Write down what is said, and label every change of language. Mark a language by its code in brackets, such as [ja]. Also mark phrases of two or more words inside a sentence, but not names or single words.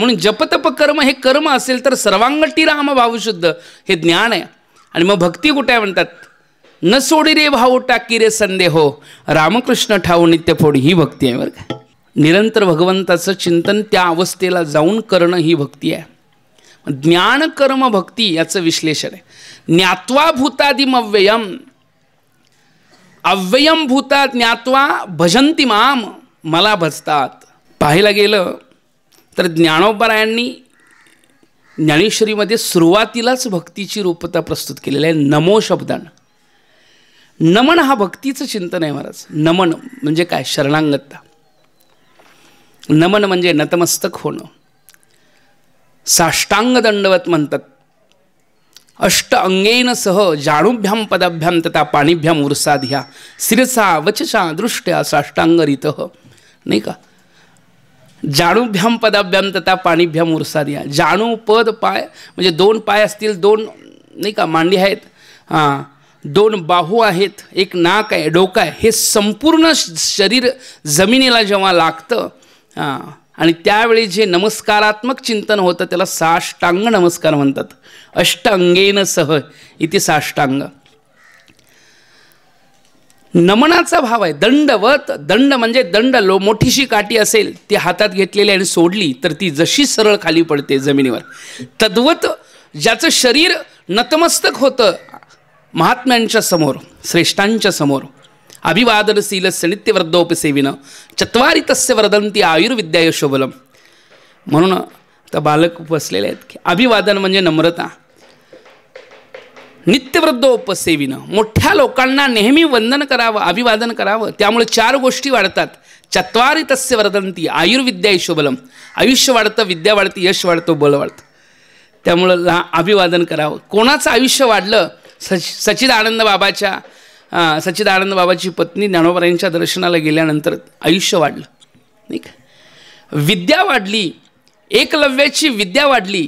[mr] म्हणून जपतप कर्म हे कर्म असेल तर सर्वांगटी राम भावशुद्ध हे ज्ञान आहे. आणि मग भक्ती कुठे आहे म्हणतात? न सोडी रे भाऊ टाकी रे संदेहो रामकृष्ण ठाऊ नित्य फोडी, ही भक्ती आहे बरं का. निरंतर भगवंताचं चिंतन त्या अवस्थेला जाऊन करणं ही भक्ती आहे. ज्ञान कर्म भक्ती याचं विश्लेषण आहे. [sa] ज्ञात्वा भूतादिम अव्ययम, अव्ययम भूता ज्ञात्वा भजंती माम, [mr] मला भजतात. पाहायला गेलं तर ज्ञानोबरायांनी ज्ञानेश्वरीमध्ये सुरुवातीलाच भक्तीची रूपता प्रस्तुत केलेली आहे नमो शब्दानं. नमन हा भक्तीचं चिंतन आहे महाराज. नमन म्हणजे काय? शरणांगतता. नमन म्हणजे नतमस्तक होणं. साष्टांग दंडवत म्हणतात. [sa] अष्ट अंगेन सह जाणुभ्याम पदाभ्याम तथा पाणीभ्याम उरसाध्या शिरसा वचसा दृष्ट्या साष्टांगरितः, [mr] नाही का? [sa] जाणुभ्याम पदाभ्याम तथा पाणीभ्याम उरसाध्या. [mr] जाणू पद पाय म्हणजे दोन पाय असतील, दोन नाही का मांडी आहेत, हां, दोन बाहू आहेत, एक नाक आहे, डोकं आहे. हे संपूर्ण शरीर जमिनीला जेव्हा लागतं आणि त्यावेळी जे नमस्कारात्मक चिंतन होतं त्याला साष्टांग नमस्कार म्हणतात. [sa] अष्ट अंगेन सह [mr] इथे साष्टांग. नमनाचा भाव आहे. दंडवत, दंड म्हणजे दंड, मोठीशी काठी असेल ती हातात घेतलेली आणि सोडली तर ती जशी सरळ खाली पडते जमिनीवर, तद्वत ज्याचं शरीर नतमस्तक होतं महात्म्यांच्या समोर, श्रेष्ठांच्या समोर. [sa] अभिवादनशीलस्य नित्यवृद्धोपसेविनं चत्वारी तस्य वर्धन्ति आयुर्विद्या यशोबलम. [mr] म्हणून आता बालक बसलेले आहेत की अभिवादन म्हणजे नम्रता. नित्यवृद्धोपसेविनं, मोठ्या लोकांना नेहमी वंदन करावं, अभिवादन करावं. त्यामुळे चार गोष्टी वाढतात. [sa] चत्वारी तस्य वर्धन्ति आयुर्विद्या यशोबलम, [mr] आयुष्य वाढतं, विद्या वाढते, यश वाढतं, बळ वाढतं. त्यामुळं अभिवादन करावं. कोणाचं आयुष्य वाढलं? सच्चिदानंद बाबाची पत्नी ज्ञानोबरायांच्या दर्शनाला गेल्यानंतर आयुष्य वाढलं, नाही का? विद्या वाढली, एकलव्याची विद्या वाढली.